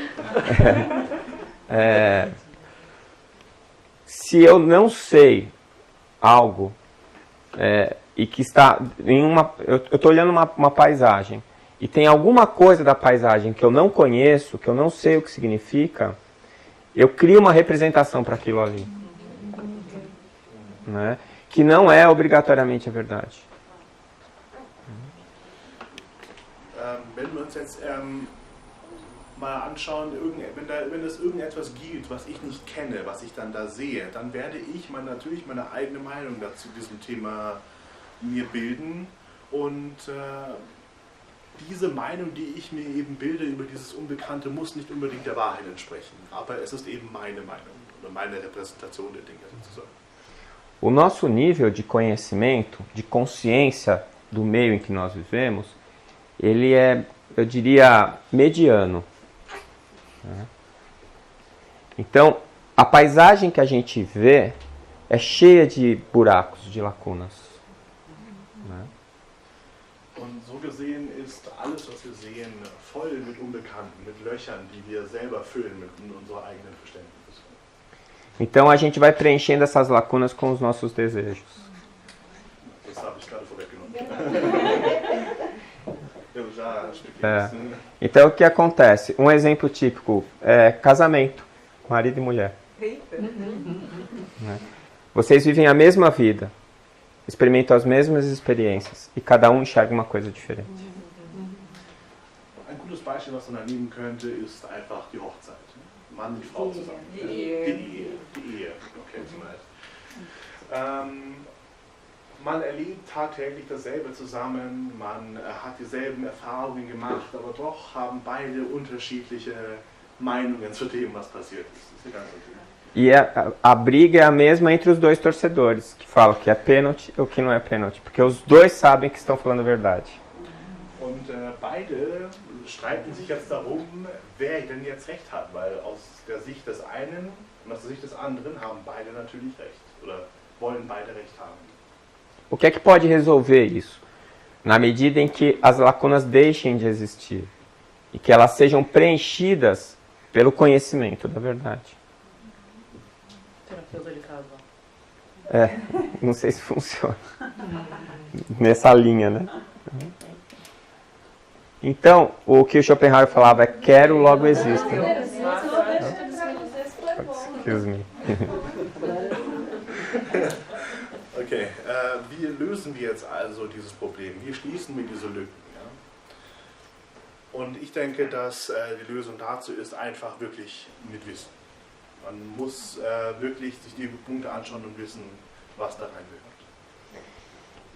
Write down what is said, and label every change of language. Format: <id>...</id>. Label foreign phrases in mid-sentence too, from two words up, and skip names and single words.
<pt>Se eu não sei algo e que está em eu estou olhando uma paisagem e tem alguma coisa da paisagem que eu não conheço, que eu não sei o que significa, eu crio uma representação para aquilo ali, né? Que não é obrigatoriamente a verdade.</pt> <de>Wenn wir uns jetzt mal anschauen, wenn es irgendetwas gibt, was ich nicht kenne, was ich dann da sehe, dann werde ich natürlich meine eigene Meinung dazu diesem Thema mir bilden und diese Meinung, die ich mir eben bilde über dieses Unbekannte, muss nicht unbedingt der Wahrheit entsprechen, aber es ist eben meine Meinung oder meine Repräsentation der Dinge sozusagen.</de> <pt>O nosso nível de conhecimento, de consciência do meio em que nós vivemos, ele é, eu diria, mediano. Então, a paisagem que a gente vê é cheia de buracos, de lacunas.</pt> <de>Und so gesehen ist alles, was wir sehen, voll mit Unbekannten, mit Löchern, die wir selber füllen mit unserer eigenen Verständnis.</de> <pt>Então a gente vai preenchendo essas lacunas com os nossos desejos.</pt> <de>Das habe ich gerade vorweggenommen.</de> <pt>Então o que acontece? Um exemplo típico é casamento, marido e mulher. Vocês vivem a mesma vida, experimentam as mesmas experiências e cada um enxerga uma coisa diferente.</pt> <de>Ein gutes Beispiel, was man da nehmen könnte, ist einfach die Hochzeit. Mann und Frau zusammen. Die Ehe. Okay, zumindest. Man erlebt tagtäglich dasselbe zusammen, man hat dieselben Erfahrungen gemacht, aber doch haben beide unterschiedliche Meinungen zu dem, was passiert ist. Das ist ganz natürlich.</de> <pt>E a briga é a mesma entre os dois torcedores, que falam que é pênalti ou que não é pênalti, porque os dois sabem que estão falando a verdade.</pt> <de>Und beide streiten sich jetzt darum, wer denn jetzt recht hat, weil aus der Sicht des einen und aus der Sicht des anderen haben beide natürlich recht oder wollen beide recht haben.</de> <pt>O que é que pode resolver isso? Na medida em que as lacunas deixem de existir e que elas sejam preenchidas pelo conhecimento da verdade. Terapeuta de casal. Não sei se funciona. Nessa linha, né? Então, o que o Schopenhauer falava é quero, logo existo.</pt> <en>Excuse me.</en> <de>Okay, wie lösen wir jetzt also dieses Problem? Wie schließen wir diese Lücken? Ja? Und ich denke, dass die Lösung dazu ist einfach wirklich mit Wissen. Man muss wirklich sich die Punkte anschauen und wissen, was da rein gehört.</de>